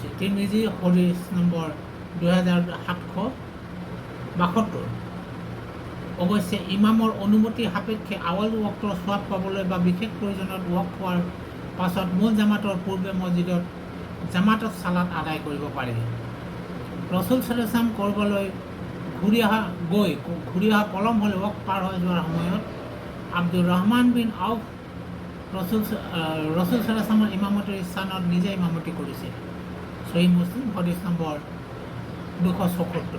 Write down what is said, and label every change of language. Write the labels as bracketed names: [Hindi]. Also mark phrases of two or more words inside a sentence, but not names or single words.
[Assamese] তিৰমিজি হদিছ নম্বৰ 2772। অৱশ্যে ইমামৰ অনুমতি সাপেক্ষে আৱল ৱক্তৰ সোৱাব পাবলৈ বা বিশেষ প্ৰয়োজনত ৱক্ত হোৱাৰ পাছত মূল জামাতৰ পূৰ্বে মছজিদত জামাতত সালাত আদায় কৰিব পাৰি। ৰছুল [Arabic] صلى الله عليه وسلم [Assamese] ক'ৰবালৈ ঘূৰি অহা পলম হ'লে ৱক্ত পাৰ হৈ যোৱাৰ সময়ত আব্দুৰ ৰহমান বিন আউফ ৰছুল [Arabic] صلى الله عليه وسلم [Assamese] ইমামতিৰ স্থানত নিজে ইমামতি কৰিছিল। সহিহ মুছলিম হদিছ নম্বৰ 274।